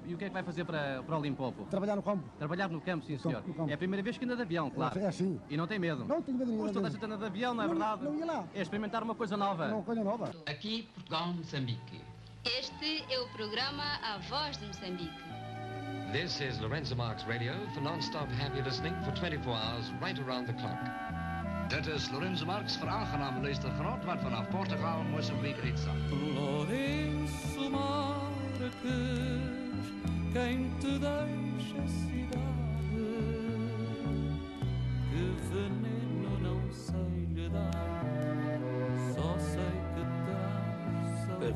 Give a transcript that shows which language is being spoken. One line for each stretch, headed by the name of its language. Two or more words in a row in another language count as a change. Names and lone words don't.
Portuguese: E o que é que vai fazer para o Limpopo? Trabalhar no campo. Trabalhar no campo, sim senhor. No campo. É a primeira vez que anda de avião, claro. É assim. E não tem medo? Não tenho medo nenhum. Mas toda a gente anda de avião, não é verdade? Não ia lá. É experimentar uma coisa nova. Uma coisa nova. Aqui, Portugal, Moçambique. Este é o programa A Voz de Moçambique.
English: This is Lorenzo Marx Radio for non-stop happy listening for 24 hours right around the clock.
Afrikaans: Dit is Lorenzo Marx voor aangename luistergenot wat vanaf Portugal Moçambique uitzendt.
Portuguese: Lourenço Marques, quem te deixa a cidade, que veneno não sei lhe dar, só sei que traz.